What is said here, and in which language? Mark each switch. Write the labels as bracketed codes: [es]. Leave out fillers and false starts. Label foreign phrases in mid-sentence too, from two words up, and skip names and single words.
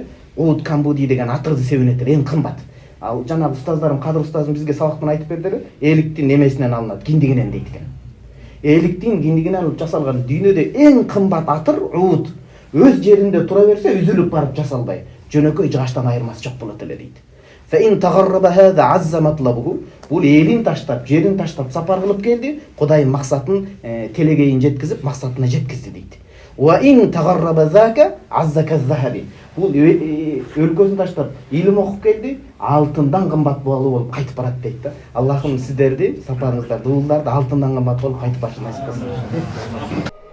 [ky] Уд камбуди деген атырды себинет эле, эң кымбат. Ал жанагы устаздарым, Кадыр устазым бизге сабактан айтып берди эле, эликтин эмесинен алынат, киндигинен дейт экен. Эликтин киндигинен алып жасалган дүйнөдө эң кымбат атыр уд. Өз жеринде тура берсе үзүлүп барып жасалбай, жөнөкөй жыгачтан айырмасы жок болот эле дейт. [ar] فإن تغرب هذا عز مطلبه. [ky] Бул элин таштап, жерин таштап сапар кылып келди, Кудайым максатын телегейин жеткизип, максатына жеткизди дейт. [ar] وإن تغرب ذاك عز كالذهب. [ky] Бул өлкөсүн таштап, илим окуп келди, алтындан кымбат болуп кайтып барат дейт да. Аллахым сиздерди, сапарыңыздарды, уулдарды алтындан кымбат болуп кайтып барышын насип кылсын.